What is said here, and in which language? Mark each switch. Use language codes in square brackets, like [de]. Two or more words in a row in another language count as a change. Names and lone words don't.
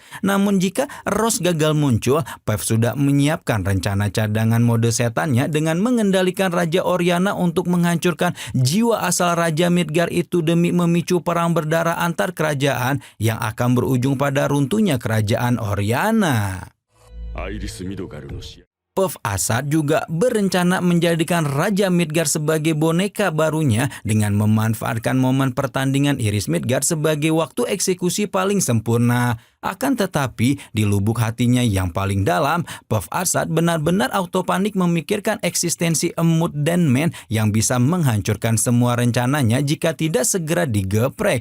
[id] Namun jika Rose gagal muncul, Pev sudah menyiapkan rencana cadangan mode setannya dengan mengendalikan Raja Oriana untuk menghancurkan jiwa asal Raja Midgar itu demi memicu perang berdarah antar kerajaan yang akan berujung pada runtuhnya kerajaan Oriana. [ja] アイリス・ミドガルの試合 [id] Pev Ashad juga berencana menjadikan Raja Midgar sebagai boneka barunya dengan memanfaatkan momen pertandingan Iris Midgar sebagai waktu eksekusi paling sempurna. Akan tetapi, di lubuk hatinya yang paling dalam, Puff Arsat benar-benar autopanik memikirkan eksistensi Emut Denman yang bisa menghancurkan semua rencananya jika tidak segera digeprek.